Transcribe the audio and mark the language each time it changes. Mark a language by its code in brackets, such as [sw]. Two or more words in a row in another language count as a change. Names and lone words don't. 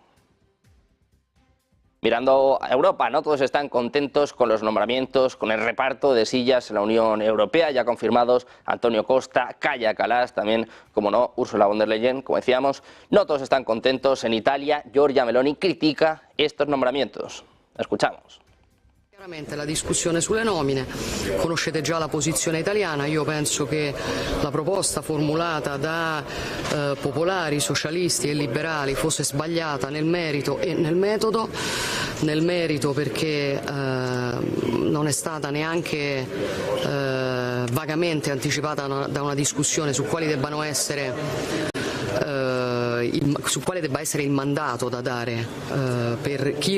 [es] Mirando a Europa, no todos están contentos con los nombramientos, con el reparto de sillas en la Unión Europea, ya confirmados Antonio Costa, Kaja Kallas, también, como no, Ursula von der Leyen, como decíamos. No todos están contentos. En Italia, Giorgia Meloni critica estos nombramientos. Escuchamos. [it] Chiaramente la discussione sulle nomine, conoscete già la posizione italiana. Io penso che la proposta formulata da popolari, socialisti e liberali fosse sbagliata nel merito e nel metodo. Nel merito perché non è stata neanche vagamente anticipata da una discussione su quali debbano essere su quale debba essere il mandato da dare per chi